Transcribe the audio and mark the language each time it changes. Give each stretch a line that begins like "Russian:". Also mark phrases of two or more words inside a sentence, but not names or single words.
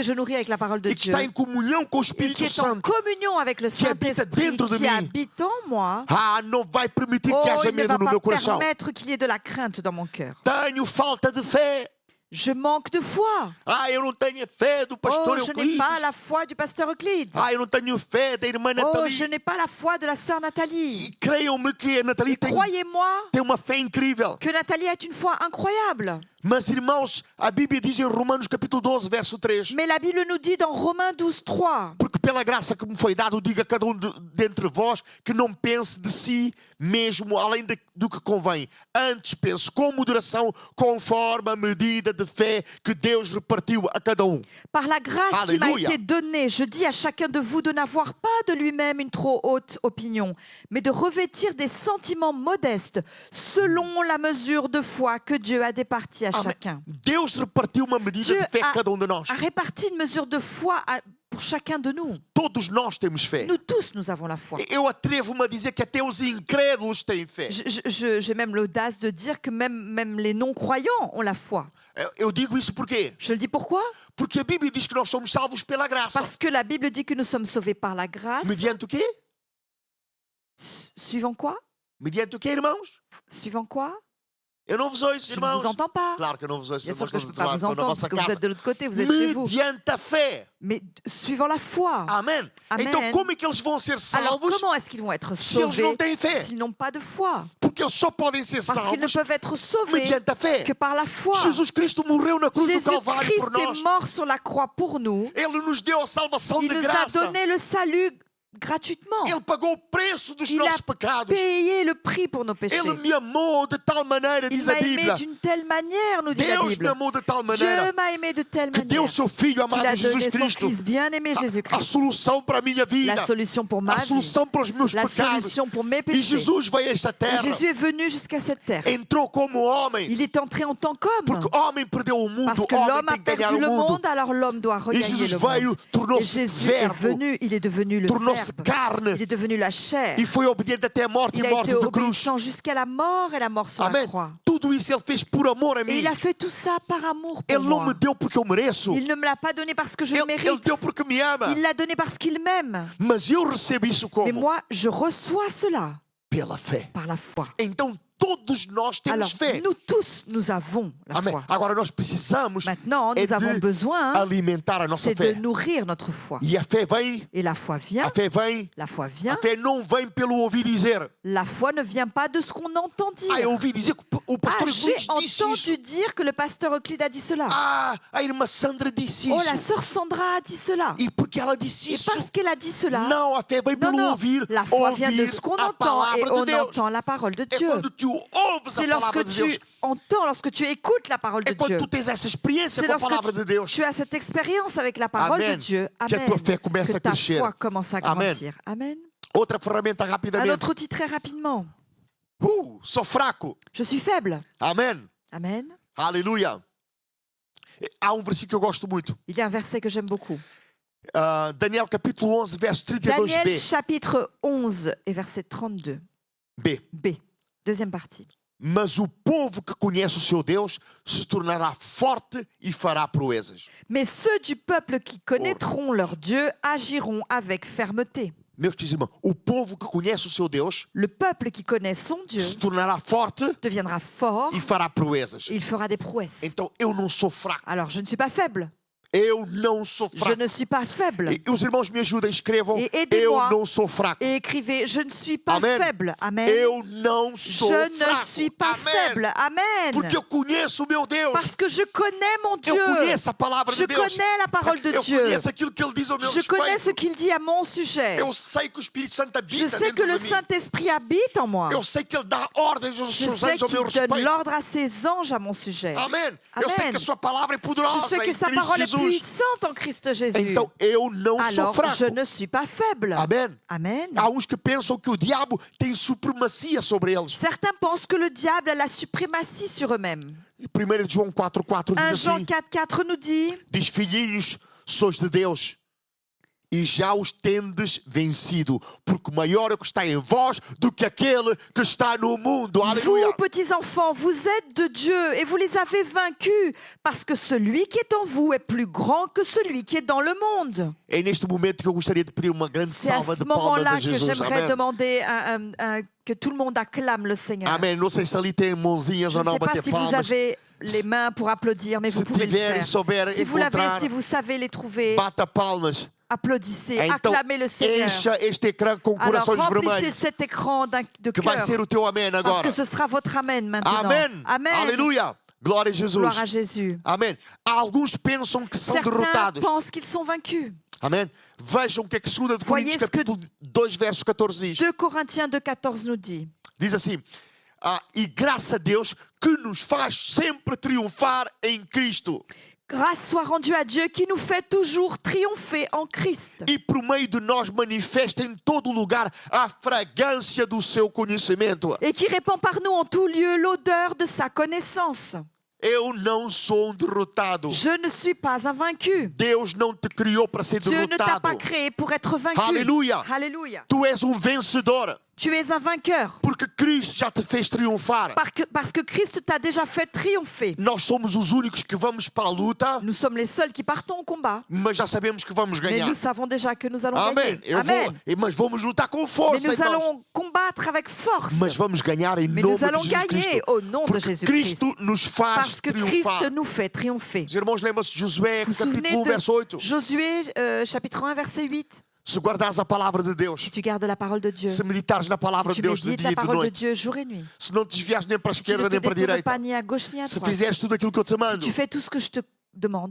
French: que je nourris avec la parole de
Portuguese: e que
French: Dieu,
Portuguese: está em comunhão com o
French: et qui
Portuguese: Espírito
French: est en
Portuguese: Santo,
French: communion avec le qui habite Saint-Esprit
Portuguese: dentro de
French: qui
Portuguese: mim.
French: habite en moi,
Portuguese: não vai permitir que oh, haja
French: il ne
Portuguese: medo
French: va
Portuguese: no
French: pas
Portuguese: meu coração.
French: permettre qu'il y ait de la crainte dans mon cœur.
Portuguese: Tenho falta de fé.
French: Je manque de foi.
Portuguese: Eu não tenho fé do pastor
French: Oh, je n'ai
Portuguese: Euclides.
French: pas la foi du pasteur Euclide.
Portuguese: Eu não tenho fé da irmã Oh, Nathalie.
French: je n'ai pas la foi de la sœur Nathalie.
Portuguese: E creiam-me que a Nathalie tem
French: Croyez-moi
Portuguese: uma fé incrível.
French: que Nathalie a une foi incroyable.
Portuguese: Mas, irmãos, a Bíblia diz em Romanos capítulo 12, verso 3.
French: Mais la Bible nous dit dans Romains 12,3
Portuguese: Porque pela graça que me foi dada, diga a cada dentre vós que não pense de si mesmo além do que convém. Antes pense com moderação, conforme a medida de fé que Deus repartiu a cada um.
French: Par la grâce qui m'a Alléluia. été donnée, je dis à chacun de vous de n'avoir pas de lui-même une trop haute opinion, mais de revêtir des sentiments modestes selon la mesure de foi que Dieu a départie à chacun.
Portuguese: Deus repartiu uma medida
French: Dieu
Portuguese: de fé a cada um de nós. A
French: réparti une mesure de foi pour chacun de nous.
Portuguese: Todos nós temos fé.
French: Nous tous, nous avons la foi.
Portuguese: Eu atrevo-me a dizer que até os incrédulos têm fé.
French: J'ai même l'audace de dire que même les non-croyants ont la foi.
Portuguese: Eu digo isso porque
French: Je le dis pourquoi?
Portuguese: Porque a Bíblia diz que nós somos salvos pela graça.
French: Parce que la Bible dit que nous sommes sauvés par la grâce.
Portuguese: Mediante o quê?
French: Suivant quoi?
Portuguese: Mediante o quê, irmãos?
French: Suivant quoi?
Portuguese: Eu não vos ouço,
French: Je ne
Portuguese: irmãos.
French: vous entends pas.
Portuguese: Claro que eu não vos ouço.
French: Bien sûr
Portuguese: irmãos,
French: que je ne
Portuguese: estão
French: peux pas
Portuguese: do
French: vous
Portuguese: lado, estão na
French: entendre
Portuguese: vossa
French: parce que vous
Portuguese: casa.
French: êtes de l'autre côté, vous êtes chez vous.
Portuguese: Mediante a fé.
French: Mais suivant la foi.
Portuguese: Amém.
French: Amen.
Portuguese: Então como é que eles vão ser
French: Alors
Portuguese: salvos?
French: comment est-ce qu'ils vont être
Portuguese: Se eles
French: sauvés
Portuguese: não têm fé.
French: s'ils n'ont pas de foi?
Portuguese: Porque eles só podem ser
French: Parce qu'ils ne
Portuguese: salvos
French: peuvent être sauvés
Portuguese: mediante a fé.
French: que par la foi.
Portuguese: Jesus Cristo morreu na cruz do Calvário por
French: Jésus-Christ
Portuguese: nós.
French: est mort sur la croix pour nous.
Portuguese: Ele nos deu a salvação
French: Il
Portuguese: de
French: nous a
Portuguese: graça.
French: donné le salut gratuitement.
Portuguese: Ele pagou o preço dos
French: Il a
Portuguese: nossos pecados.
French: payé le prix pour nos péchés.
Portuguese: Ele me amou de tal maneira,
French: Il
Portuguese: diz a
French: m'a aimé
Portuguese: Bíblia.
French: d'une telle manière, nous dit la
Portuguese: Deus me
French: Bible.
Portuguese: amou de tal
French: Dieu
Portuguese: maneira
French: m'a aimé de telle
Portuguese: que deu
French: manière
Portuguese: seu Filho
French: qu'il
Portuguese: amado
French: a
Portuguese: Jesus
French: donné son
Portuguese: Cristo.
French: Fils bien-aimé
Portuguese: A
French: Jésus-Christ.
Portuguese: solução para a minha vida.
French: La solution pour ma
Portuguese: A
French: vie,
Portuguese: solução para os meus
French: la
Portuguese: pecados.
French: solution pour mes
Portuguese: E
French: péchés.
Portuguese: Jesus veio a esta
French: Et
Portuguese: terra.
French: Jésus est venu jusqu'à cette terre.
Portuguese: Entrou como homem.
French: Il est entré en tant qu'homme.
Portuguese: Porque o homem perdeu o mundo.
French: Parce que
Portuguese: O homem
French: l'homme a
Portuguese: tem que ganhar
French: perdu
Portuguese: o
French: le
Portuguese: mundo.
French: monde, alors l'homme doit
Portuguese: E
French: regagner
Portuguese: Jesus
French: le
Portuguese: veio,
French: monde. Et
Portuguese: tornou-se
French: Jésus est
Portuguese: verbo.
French: venu, il est devenu le
Portuguese: Tornou-se
French: Verbe.
Portuguese: carne.
French: Il est devenu la chair.
Portuguese: E foi obediente até a morte
French: Il
Portuguese: e a morte
French: été
Portuguese: de cruz.
French: obéissant jusqu'à la mort et la mort sur la
Portuguese: Amém.
French: croix.
Portuguese: Tudo isso ele fez por amor a
French: Et
Portuguese: mim.
French: il a fait tout ça par amour pour
Portuguese: Ele não
French: moi.
Portuguese: me deu porque eu mereço.
French: Il ne me l'a pas donné parce que je le
Portuguese: Ele
French: mérite.
Portuguese: deu porque me ama.
French: Il l'a donné parce qu'il m'aime.
Portuguese: Mas eu recebo isso
French: Mais
Portuguese: como?
French: moi, je reçois cela
Portuguese: Pela fé.
French: par la foi.
Portuguese: Então todos nós temos
French: Alors,
Portuguese: fé.
French: nous tous, nous avons la
Portuguese: Amém.
French: foi.
Portuguese: Agora nós precisamos
French: Maintenant,
Portuguese: é
French: nous avons
Portuguese: de
French: besoin,
Portuguese: alimentar a nossa
French: c'est de
Portuguese: fé.
French: nourrir notre foi.
Portuguese: E a fé vem,
French: Et la foi vient,
Portuguese: a fé vem,
French: la foi
Portuguese: a
French: vient.
Portuguese: fé não vem pelo ouvir dizer.
French: La foi ne vient pas de ce qu'on entend dire.
Portuguese: Eu ouvi dizer que o pastor
French: j'ai
Portuguese: Euclides disse isso.
French: entendu dire que le pasteur Euclide a dit cela.
Portuguese: Ah, a irmã Sandra disse Oh, isso.
French: la sœur Sandra a dit cela.
Portuguese: E porque ela disse
French: Et
Portuguese: isso?
French: parce qu'elle a dit cela,
Portuguese: Não, a fé vem
French: non,
Portuguese: pelo
French: non,
Portuguese: ouvir.
French: la foi vient de ce qu'on
Portuguese: a
French: entend et
Portuguese: palavra
French: on
Portuguese: de Deus.
French: entend la parole de
Portuguese: É
French: Dieu.
Portuguese: quando tu ouves
French: C'est
Portuguese: a
French: lorsque
Portuguese: palavra de
French: tu
Portuguese: Deus.
French: entends, lorsque tu écoutes la parole de
Portuguese: É quando
French: Dieu.
Portuguese: tu tens essa experiência
French: C'est
Portuguese: com a
French: lorsque
Portuguese: palavra de Deus.
French: tu as cette expérience avec la parole
Portuguese: Amen.
French: de Dieu.
Portuguese: Que a
French: Amen.
Portuguese: tua fé começa
French: Que
Portuguese: a
French: ta
Portuguese: crescer.
French: foi commence à
Portuguese: Amen.
French: grandir.
Portuguese: Amen. Outra ferramenta
French: Un
Portuguese: rapidamente.
French: autre outil très rapidement.
Portuguese: Sou fraco.
French: Je suis faible.
Portuguese: Amém.
French: Amen.
Portuguese: Aleluia. Há um versículo que eu gosto muito.
French: Il y a un verset que j'aime beaucoup.
Portuguese: Daniel capítulo 11, verso 32b.
French: Daniel chapitre 11 et verset 32.
Portuguese: B.
French: B. Deuxième partie.
Portuguese: Mas o povo que conhece o seu Deus se tornará forte e fará proezas.
French: Mais ceux du peuple qui connaîtront leur Dieu agiront avec fermeté.
Portuguese: Meus queridos irmãos, o povo que conhece o seu Deus
French: Le peuple qui connaît son Dieu
Portuguese: se tornará forte
French: deviendra fort
Portuguese: e fará proezas.
French: et il fera des prouesses.
Portuguese: Então eu não sou fraco.
French: Alors, je ne suis pas faible.
Portuguese: Eu não sou
French: Je
Portuguese: fraco.
French: ne suis pas faible.
Portuguese: E os irmãos me ajudem, escrevam.
French: Et
Portuguese: Eu
French: aidez-moi.
Portuguese: não sou fraco.
French: Et écrivez, je ne suis pas
Portuguese: Amen.
French: faible.
Portuguese: Amen. Eu não sou
French: Je
Portuguese: fraco.
French: ne suis pas
Portuguese: Amém.
French: faible. Amen.
Portuguese: Porque eu conheço o meu Deus.
French: Parce que je connais mon Dieu.
Portuguese: Eu conheço a palavra
French: Je
Portuguese: de Deus.
French: connais la parole de
Portuguese: Eu
French: Dieu.
Portuguese: conheço aquilo que Ele diz ao meu
French: Je connais ce
Portuguese: respeito.
French: qu'il dit à mon sujet.
Portuguese: Eu sei que o Espírito Santo
French: Je
Portuguese: habita
French: sais que
Portuguese: dentro
French: le
Portuguese: de mim.
French: Saint-Esprit habite en moi.
Portuguese: Eu sei que Ele dá ordens aos
French: Je
Portuguese: seus
French: sais
Portuguese: anjos ao meu
French: qu'il donne
Portuguese: respeito.
French: l'ordre à ses anges à mon sujet.
Portuguese: Amém. Eu sei
French: Amen.
Portuguese: que a sua palavra é
French: Je
Portuguese: poderosa
French: sais que
Portuguese: em
French: sa
Portuguese: Cristo
French: parole est
Portuguese: Jesus.
French: puissante en Christ Jésus.
Portuguese: Então eu não sou
French: Alors,
Portuguese: fraco.
French: je ne suis pas faible.
Portuguese: Amém.
French: Amen.
Portuguese: Há uns que pensam que o diabo tem supremacia sobre eles.
French: Certains pensent que le diable a la suprématie sur eux-mêmes.
Portuguese: 1 João 4,4
French: 1
Portuguese: diz
French: Jean
Portuguese: assim:
French: 4,4 nous dit:
Portuguese: diz, filhinhos, sois de Deus e já os tendes vencido, porque maior é o que está em vós do que aquele que está no mundo. Aleluia.
French: Vous, petits enfants, vous êtes de Dieu et vous les avez vaincus, parce que celui qui est en vous est plus grand que celui qui est dans le monde.
Portuguese: É neste momento que eu gostaria de pedir uma grande
French: C'est à
Portuguese: salva
French: ce
Portuguese: de palmas
French: moment-là
Portuguese: a
French: que
Portuguese: Jesus.
French: j'aimerais
Portuguese: Amém.
French: demander que tout le monde acclame le Seigneur.
Portuguese: Amém. Não sei se ali tem mãozinhas
French: Je
Portuguese: ou
French: ne
Portuguese: não
French: sais pas
Portuguese: bater
French: si vous
Portuguese: palmas.
French: avez les mains pour applaudir, mais
Portuguese: Se
French: vous pouvez le
Portuguese: tiverem,
French: faire.
Portuguese: souberem
French: Si vous l'avez,
Portuguese: encontrar,
French: si vous savez les trouver,
Portuguese: bata palmas.
French: applaudissez,
Portuguese: Então,
French: acclamez le Seigneur.
Portuguese: encha este ecrã com
French: Alors
Portuguese: corações
French: remplissez
Portuguese: vermelhos,
French: cet écran de
Portuguese: que vai
French: cœur,
Portuguese: ser o teu amém
French: parce
Portuguese: agora.
French: que ce sera votre Amen maintenant.
Portuguese: Amém.
French: Amen.
Portuguese: Aleluia. Glória a Jesus.
French: Gloire à Jésus.
Portuguese: Amém. Alguns pensam que são
French: Certains
Portuguese: derrotados.
French: pensent qu'ils sont vaincus.
Portuguese: Amém. Vejam o que é que 2 de
French: Voyez
Portuguese: Coríntios
French: ce que-
Portuguese: capítulo 2, verso 14 diz.
French: 2 Corinthiens 2,14 nous dit:
Portuguese: Diz assim: e graças a Deus que nos faz sempre triunfar em Cristo.
French: Grâce soit rendue à Dieu qui nous fait toujours triompher en Christ
Portuguese: E por meio de nós manifesta em todo lugar a fragrância do seu conhecimento.
French: et qui répand par nous en tout lieu l'odeur de sa connaissance.
Portuguese: Eu não sou um derrotado.
French: Je ne suis pas un vaincu.
Portuguese: Deus não te criou para ser
French: Dieu ne t'a
Portuguese: derrotado.
French: pas créé pour être vaincu.
Portuguese: Aleluia.
French: Alléluia.
Portuguese: Tu és um vencedor,
French: Tu es un vainqueur
Portuguese: porque Cristo já te fez triunfar.
French: parce que Christ t'a déjà fait triompher.
Portuguese: Nós somos os únicos que vamos para a luta,
French: Nous sommes les seuls qui partons au combat,
Portuguese: mas já sabemos que vamos
French: mais
Portuguese: ganhar.
French: nous savons déjà que nous allons
Portuguese: Amém.
French: gagner. Amen.
Portuguese: Mas vamos lutar com
French: Mais
Portuguese: força,
French: nous
Portuguese: irmãos.
French: allons combattre avec force.
Portuguese: Mas vamos ganhar em
French: Mais
Portuguese: nome
French: nous allons
Portuguese: de Jesus
French: gagner
Portuguese: Cristo.
French: au nom de
Portuguese: Porque
French: Jésus-Christ.
Portuguese: Cristo nos faz
French: Parce que Christ
Portuguese: triunfar.
French: nous fait triompher.
Portuguese: Os irmãos lembram-se de Josué,
French: Vous vous souvenez
Portuguese: capítulo 1, verso 8.
French: de Josué, chapitre 1, verset 8?
Portuguese: Se guardares a palavra de Deus,
French: Si tu gardes la parole de Dieu,
Portuguese: se meditares na palavra
French: si
Portuguese: de
French: tu
Portuguese: Deus de
French: médites
Portuguese: dia
French: la
Portuguese: e de
French: parole de
Portuguese: noite,
French: Dieu jour et nuit,
Portuguese: se não te desviares nem para a
French: si tu ne
Portuguese: esquerda
French: te
Portuguese: nem para a
French: détournes
Portuguese: direita,
French: pas ni à gauche ni à
Portuguese: se
French: droite,
Portuguese: fizeres tudo aquilo que eu te
French: si
Portuguese: mando,
French: tu fais tout ce que je te demande,